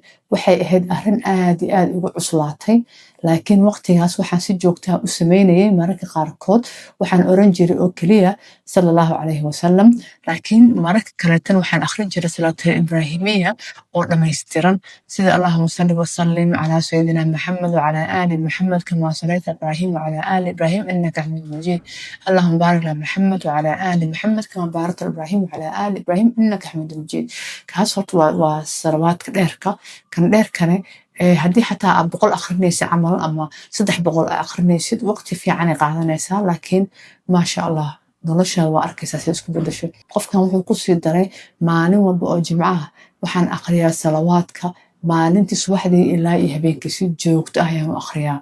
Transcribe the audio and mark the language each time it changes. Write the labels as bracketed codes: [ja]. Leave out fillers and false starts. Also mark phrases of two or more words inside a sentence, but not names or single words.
[so] Waxay ahayd arrin aad iyo aad ugu cuslaatay laakiin waqtigaas waxaan si joogto ah u sameynayay mararka qaarkood waxaan oran jiray oo kaliya [ar] صلى الله عليه وسلم [so] laakiin mararka kale tan waxaan akhrin jiray [ar] الصلاة الإبراهيمية [so] oo dhameystiran sida [ar] اللهم صل وسلم على سيدنا محمد وعلى آل محمد كما صليت على إبراهيم وعلى آل إبراهيم إنك حميد مجيد اللهم بارك على محمد وعلى آل محمد كما باركت على إبراهيم وعلى آل إبراهيم إنك حميد مجيد. [so] kaas horta waa salawaadka dheerka kan dheerkane haddii xataa aad 100 akhrinaysa camal ama 300 akhrinaysid waqti fiican ay qaadanaysaa laakiin [ar] ما شاء الله [so] noloshaada waa arkaysaa si isku bedesho. Qofkan wuxuu ku sii daray maalin walba oo jimcaha waxaan akhriyaa salawaadka maalintii subaxdii ilaa iyo habeenkii si joogto ah ayaan u akhriyaa.